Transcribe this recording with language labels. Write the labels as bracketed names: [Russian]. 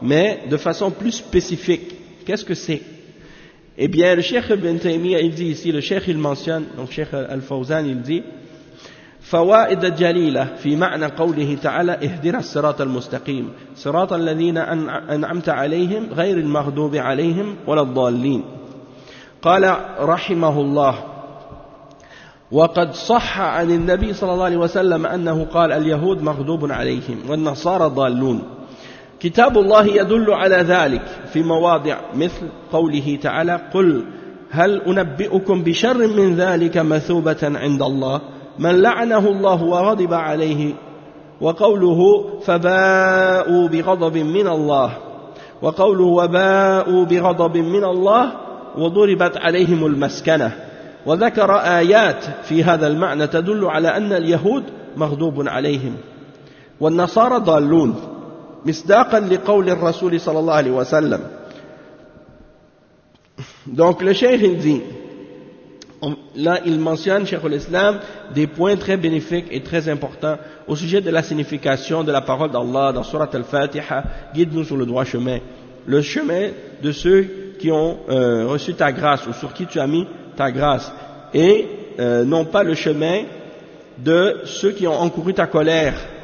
[French] Mais de façon plus spécifique, qu'est-ce que c'est? Eh bien, le Cheikh Ibn Taymiyyah, il dit ici, le Cheikh, il mentionne, donc Cheikh Al-Fawzan, il dit, [Arabic] فوائد جليلة في معنى قوله تعالى اهدنا الصراط المستقيم صراط الذين أنعمت عليهم غير المغضوب عليهم ولا الضالين. قال رحمه الله وقد صح عن النبي صلى الله عليه وسلم أنه قال اليهود مغضوب عليهم والنصارى ضالون. كتاب الله يدل على ذلك في مواضع مثل قوله تعالى قل هل أنبئكم بشر من ذلك مثوبة عند الله من لعنه الله وغضب عليه وقوله فباءوا بغضب من الله وقوله وباءوا بغضب من الله وضربت عليهم المسكنة. وذكر آيات في هذا المعنى تدل على أن اليهود مغضوب عليهم والنصارى ضالون مصداقا لقول الرسول صلى الله عليه وسلم. [French] Donc le cheikh dit, là il mentionne, cheikh al-Islam, des points très bénéfiques et très importants au sujet de la signification de la parole d'Allah dans Surat al-Fatiha, guide-nous sur le droit chemin, le chemin de ceux qui ont reçu ta grâce ou sur qui tu as mis ta grâce, et non pas le chemin de ceux qui ont encouru ta colère,